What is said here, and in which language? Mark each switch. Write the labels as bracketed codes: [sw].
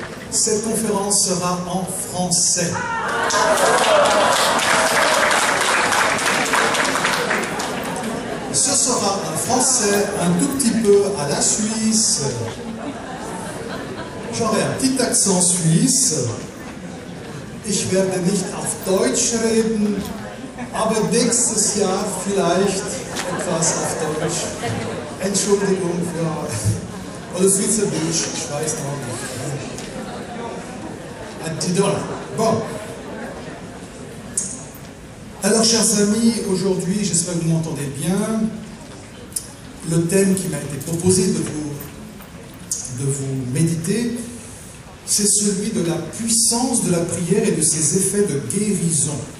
[fr] Cette conférence sera en français. Ce sera un français un tout petit peu à la Suisse. J'aurai un petit accent suisse. [de] Ich werde nicht auf Deutsch reden, aber nächstes Jahr vielleicht etwas auf Deutsch. Entschuldigung für... Oder Schweizerdeutsch, ich weiß noch nicht. [fr] Un petit dollar. Bon. Alors, chers amis, aujourd'hui, j'espère que vous m'entendez bien. Le thème qui m'a été proposé de vous méditer, c'est celui de la puissance de la prière et de ses effets de guérison.